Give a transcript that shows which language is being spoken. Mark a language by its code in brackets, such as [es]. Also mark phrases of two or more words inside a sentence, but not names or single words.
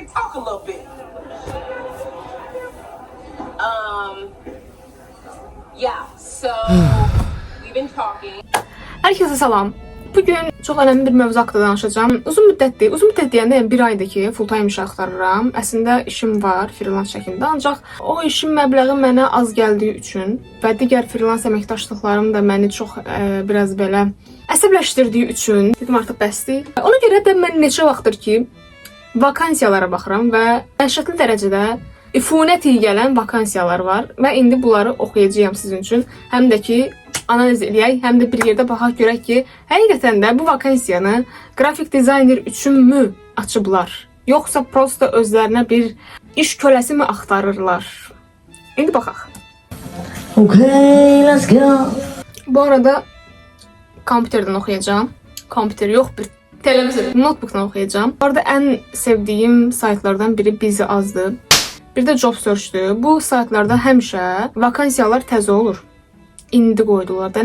[en] talk a little bit. Yeah, so we've been talking. [az] Herkese salam. Bugün çox önəmli bir mövzu haqqında danışacağım. Uzun müddət deyəndə yəni bir aydır ki, full time iş axtarıram. Əslində işim var freelance şəklində, ancaq o işin məbləği mənə az gəldiyi üçün və digər freelance əməkdaşlıqlarım da məni çox biraz belə əsəbləşdirdiyi üçün dedim artıq bəsdir. Ona görə də mən neçə vaxtdır ki, vakansiyalara baxıram və dəhşətli dərəcədə ifunət iyi gələn vakansiyalar var və indi bunları oxuyacağam sizin üçün. Həm də ki analiz eləyək, həm də bir yerdə baxaq görək ki, həqiqətən də bu vakansiyanı qrafik dizayner üçünmü açıblar, yoxsa prosta özlərinə bir iş köləsi mi axtarırlar? İndi baxaq. [en] Okay, let's go. [az] Bu arada kompüterdən oxuyacağam. Kompüter yox, bir televizor, notebookdan oxuyacağım. Bu arada ən sevdiyim saytlardan biri Bizi Azdır. Bir də Job Search'dür. Bu saytlarda həmişə vakansiyalar təzə olur. İndi qoydular da.